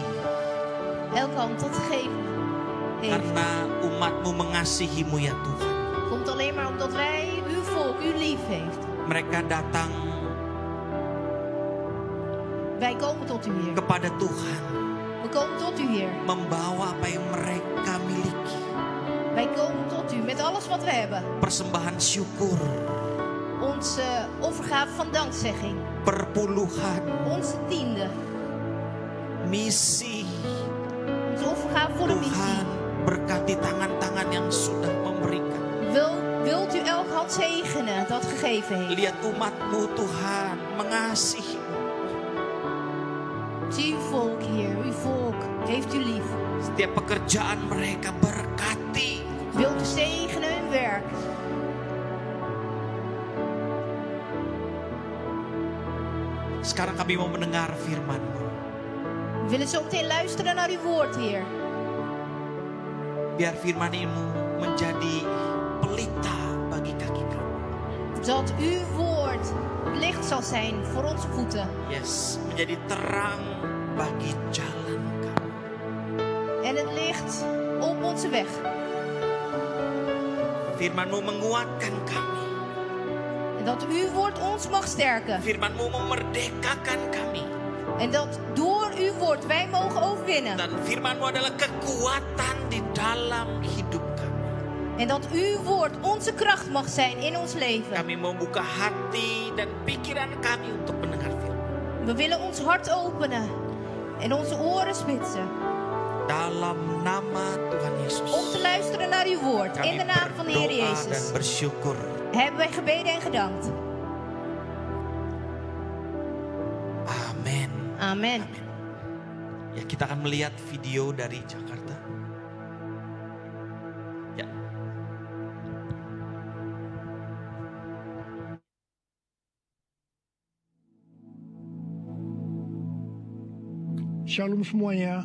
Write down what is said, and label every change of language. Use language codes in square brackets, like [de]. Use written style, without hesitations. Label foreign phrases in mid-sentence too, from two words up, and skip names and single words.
[nl] Elke hand tot geven heeft. [id] karena umatmu mengasihimu ya Tuhan. [nl] Komt alleen maar omdat wij uw volk, u lief heeft. [id] Mereka datang [nl] Wij komen tot u, Heer. [id] kepada Tuhan, [nl] We komen tot u, Heer. [id] membawa apa yang mereka miliki. [nl] Wij komen tot u met alles wat we hebben. [id] Persembahan syukur, [nl] Onze offergave van dankzegging. [id] perpuluhan, [nl] Onze tiende. [id] misi. [nl] Onze offergave voor de missie. [id] Tuhan berkati tangan-tangan yang sudah memberikan. [nl] Wilt u elke hand zegenen dat gegeven heeft? [id] Lihat umatmu Tuhan mengasihi. [nl] Zie uw volk, Heer. Uw volk heeft u lief. [id] Setiap pekerjaan mereka berkati. [nl] Wilt u zegenen hun werk? [id] Sekarang kami mau mendengar firman-Mu. [nl] We willen zo meteen luisteren naar uw woord, Heer. [id] Biar firman-Mu menjadi pelita bagi kaki kami. [nl] Dat uw woord licht zal zijn voor onze voeten. [id] Yes, menjadi terang bagi jalan kami. [nl] En het licht op onze weg. [id] Firman-Mu menguatkan kami. [nl] En dat uw woord ons mag sterken. [id] Firman-Mu memerdekakan kami. [nl] En dat door uw woord wij mogen overwinnen. [id] Dan firman-Mu adalah kekuatan di dalam hidup kami. [nl] En dat uw woord onze kracht mag zijn in ons leven. [id] Kami mau buka hati dan pikiran kami untuk mendengar firman. [nl] We willen ons hart openen en onze oren spitsen. [id] Dalam nama Tuhan Yesus. [nl] Om te luisteren naar uw woord. [id] Kami [nl] In de naam van de Heer [id] berdoa dan [nl] Jezus. [id] bersyukur. [nl] Hebben wij gebeden en gedankt. [id] Amin. [nl] Amen. [id] Ya, kita akan melihat video dari Jakarta. Ya. Shalom semuanya.